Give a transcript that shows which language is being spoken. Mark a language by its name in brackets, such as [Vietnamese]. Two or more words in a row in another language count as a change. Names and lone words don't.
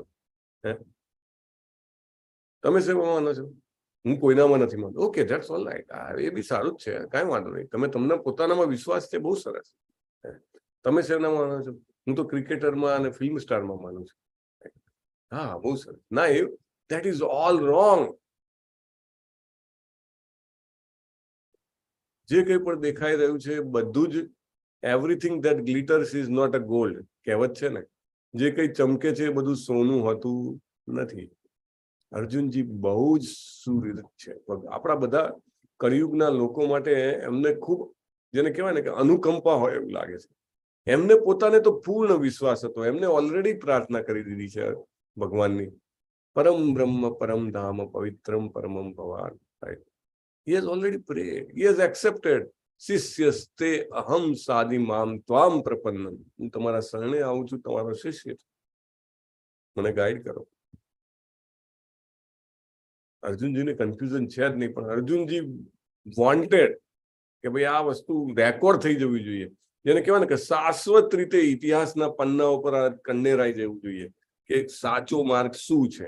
[Gujarati] હે, તમે શેમાં માનો છો? હું કોઈનામાં નથી માનતો. [English] okay, that's all right. [Gujarati] એ બી સારું જ છે, કાંઈ વાંધો નહીં. તમે, તમને પોતાનામાં વિશ્વાસ છે, બહુ સરસ. તમે શેનામાં માનો છો? હું તો ક્રિકેટરમાં અને ફિલ્મ સ્ટારમાં માનું છું. હા બહુ સરસ. ના, એ [English] that is all wrong. [Gujarati] જે કંઈ પણ દેખાઈ રહ્યું છે બધું જ, [English] everything that glitters is not a gold, [Gujarati] કહેવત છે ને. જે કંઈ ચમકે છે એ બધું સોનું હોતું નથી. અર્જુનજી બહુ જ સુરત છે. આપણા બધા કળિયુગના લોકો માટે એમને ખૂબ, જેને કહેવાય ને કે અનુકંપા હોય એવું લાગે છે. એમને પોતાને તો પૂર્ણ વિશ્વાસ હતો, એમને ઓલરેડી પ્રાર્થના કરી દીધી છે ભગવાનની, [Sanskrit] परम ब्रह्म परम धाम पवित्रम परमम भवान. [English] He has already prayed. He has accepted. [Sanskrit] शिष्यस्ते अहम् शाधि माम् त्वाम् प्रपन्नम्. [Gujarati] હું તમારા શરણે આવું છું, તમારો શિષ્ય છું, મને ગાઈડ કરો. અર્જુનજીને કન્ફ્યુઝન છે જ નહીં, પણ અર્જુનજી વોન્ટેડ કે ભાઈ આ વસ્તુ રેકોર્ડ થઈ જવી જોઈએ, જેને કહેવાય ને કે શાશ્વત રીતે ઇતિહાસના પન્ના ઉપર કંડેરાઈ જવું જોઈએ કે સાચો માર્ગ શું છે.